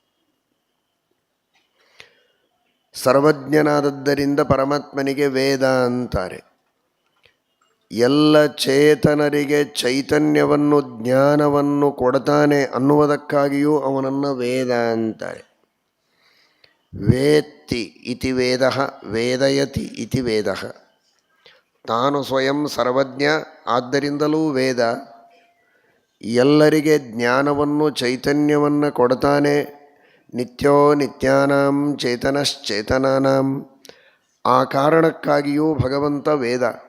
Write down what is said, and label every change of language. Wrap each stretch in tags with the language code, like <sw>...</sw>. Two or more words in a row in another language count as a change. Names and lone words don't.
<kn>ಸರ್ವಜ್ಞನಾದದ್ದರಿಂದ ಪರಮಾತ್ಮನಿಗೆ ವೇದ ಅಂತಾರೆ. ಎಲ್ಲ ಚೇತನರಿಗೆ ಚೈತನ್ಯವನ್ನು ಜ್ಞಾನವನ್ನು ಕೊಡ್ತಾನೆ ಅನ್ನುವುದಕ್ಕಾಗಿಯೂ ಅವನನ್ನು ವೇದ ಅಂತಾರೆ.</kn> <sa>ವೇತ್ತಿ ಇತಿ ವೇದ, ವೇದಯತಿ ಇತಿ ವೇದ.</sa> <kn>ತಾನು ಸ್ವಯಂ ಸರ್ವಜ್ಞ ಆದ್ದರಿಂದಲೂ ವೇದ. ಎಲ್ಲರಿಗೆ ಜ್ಞಾನವನ್ನು ಚೈತನ್ಯವನ್ನು ಕೊಡ್ತಾನೆ.</kn> <sa>ನಿತ್ಯೋ ನಿತ್ಯಾನಾಂ ಚೇತನಶ್ಚೇತನಾನಾಂ.</sa> <kn>ಆ ಕಾರಣಕ್ಕಾಗಿಯೂ ಭಗವಂತ ವೇದ.</kn>